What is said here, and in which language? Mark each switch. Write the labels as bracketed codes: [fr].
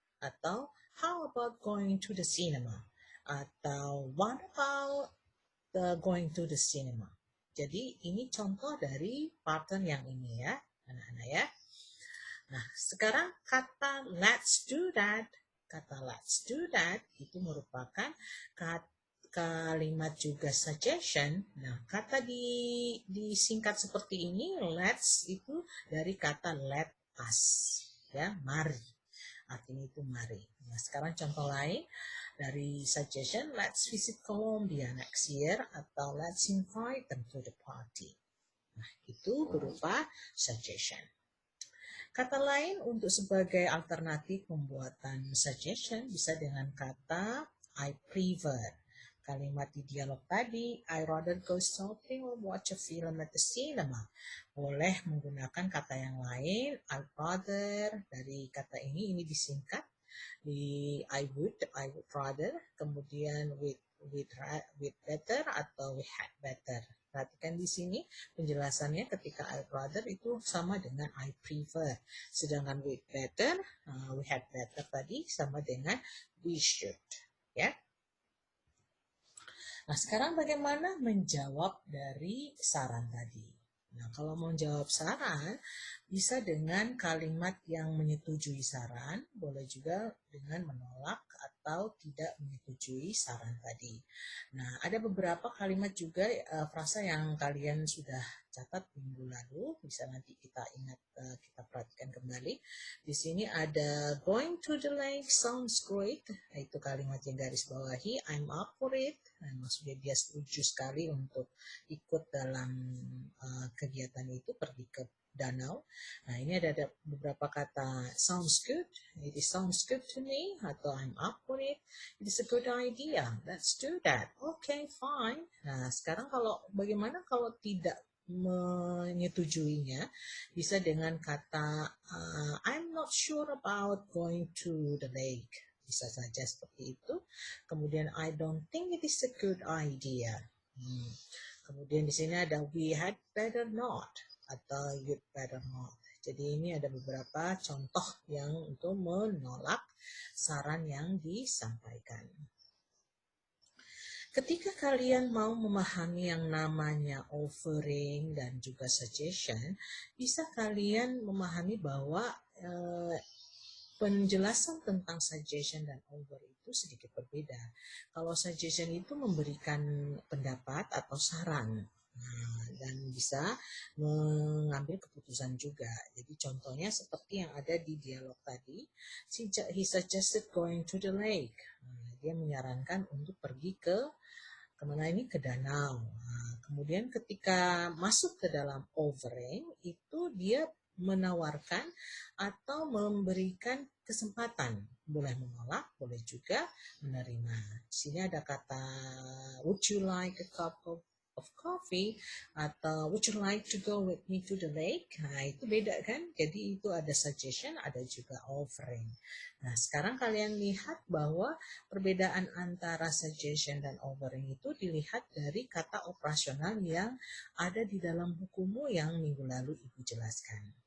[en] Atau how about going to the cinema. Atau what about going to the cinema. [id] Jadi ini contoh dari pattern yang ini ya. Anak-anak ya. Nah, sekarang kata [en] let's do that. [id] Kata [en] let's do that [id] itu merupakan kalimat juga suggestion. Nah, kata disingkat seperti ini, let's itu dari kata [en] let us. [id] Ya, mari. Artinya itu mari. Nah, sekarang contoh lain. [en] Dari suggestion, let's visit Colombia next year, atau let's invite them to the party. [id] Nah, itu berupa suggestion. Kata lain untuk sebagai alternatif pembuatan suggestion bisa dengan kata [en] I prefer. [id] Kalimat di dialog tadi, [en] I rather go shopping or watch a film at the cinema. [id] Boleh menggunakan kata yang lain, [en] I rather. [id] Dari kata ini disingkat di [en] I would rather, [id] kemudian with better atau [en] we had better. [id] Perhatikan di sini penjelasannya, ketika [en] I rather [id] itu sama dengan [en] I prefer. [id] Sedangkan with better, [en] we had better [id] tadi sama dengan [en] we should. [id] Ya. Nah, sekarang bagaimana menjawab dari saran tadi? Nah, kalau mau jawab saran, bisa dengan kalimat yang menyetujui saran, boleh juga dengan menolak atau tidak menyetujui saran tadi. Nah, ada beberapa kalimat juga, frasa yang kalian sudah catat minggu lalu, bisa nanti kita ingat, kita perhatikan kembali. Di sini ada [en] going to the lake sounds great, [id] itu kalimat yang garis bawahi, [en] I'm up for it. [id] Nah, maksudnya dia setuju sekali untuk ikut dalam kegiatan itu, pergi ke danau. Nah, ini ada beberapa kata [en] sounds good, it sounds good to me, atau I'm up for it, it is a good idea, let's do that, okay fine. [id] Nah, sekarang bagaimana kalau tidak menyetujuinya, bisa dengan kata [en] I'm not sure about going to the lake, [id] bisa saja seperti itu. [en] Kemudian I don't think it is a good idea. [id] Kemudian di sini ada [en] we had better not atau you'd better not. [id] Jadi ini ada beberapa contoh yang untuk menolak saran yang disampaikan. Ketika kalian mau memahami yang namanya offering dan juga suggestion, bisa kalian memahami bahwa penjelasan tentang suggestion dan offer itu sedikit berbeda. Kalau suggestion itu memberikan pendapat atau saran, dan bisa mengambil keputusan juga. Jadi contohnya seperti yang ada di dialog tadi, [en] he suggested going to the lake. [id] Dia menyarankan untuk pergi kemana ini, ke danau. Kemudian ketika masuk ke dalam offering, itu dia menawarkan atau memberikan kesempatan, boleh menolak, boleh juga menerima. Di sini ada kata [en] would you like a cup of coffee atau would you like to go with me to the lake. [id] Nah, itu beda kan, jadi itu ada suggestion, ada juga offering. Nah, sekarang kalian lihat bahwa perbedaan antara suggestion dan offering itu dilihat dari kata operasional yang ada di dalam bukumu yang minggu lalu Ibu jelaskan.